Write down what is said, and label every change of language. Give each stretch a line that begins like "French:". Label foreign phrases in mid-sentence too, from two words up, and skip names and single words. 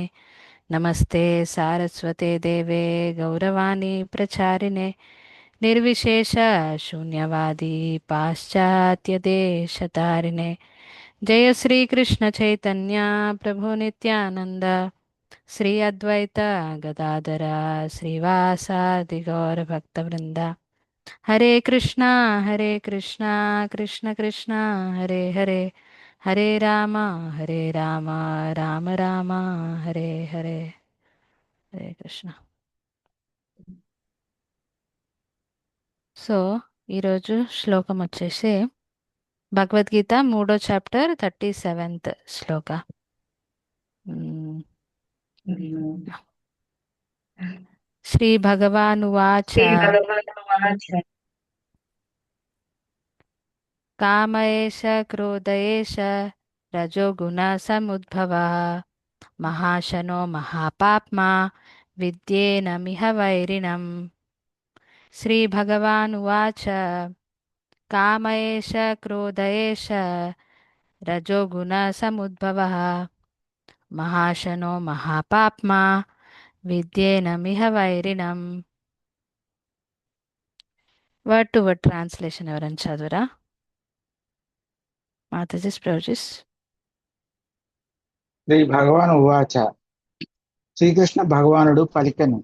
Sanskrit: नमस्ते सारस्वते देवे गौरवाणी प्रचारिणे निर्विशेष शून्यवादी पाश्चात्यदेशतारिणे। जय श्री कृष्ण चैतन्य प्रभु नित्यानंद श्री अद्वैत गदाधर श्रीवासादि गौर भक्तवृंदा। हरे कृष्णा कृष्ण कृष्ण हरे हरे, हरे राम राम राम हरे हरे। हरे कृष्ణ।
Telugu: సో ఈరోజు శ్లోకం వచ్చేసి భగవద్గీత 3వ చాప్టర్ 37వ శ్లోక. మ్మ్.
Sanskrit: श्रीभगवानुवाच श्रीभगवानुवाच। काम एष क्रोध एष रजोगुणसमुद्भवः महाशनो महापाप्मा विद्येनमिह वैरिणम्। श्रीभगवानुवाच काम एष क्रोध एष रजोगुणसमुद्भवः महाशनो महापाप्मा విద్యేనమిహ వైరిణం.
English: word to word translation
Telugu: ఎవరైనా చదువురా? మాతాజీస్ ప్రవచిస్.
Sanskrit: శ్రీ భగవాన్ ఉవాచ.
Telugu: శ్రీకృష్ణ భగవానుడు పలికెను.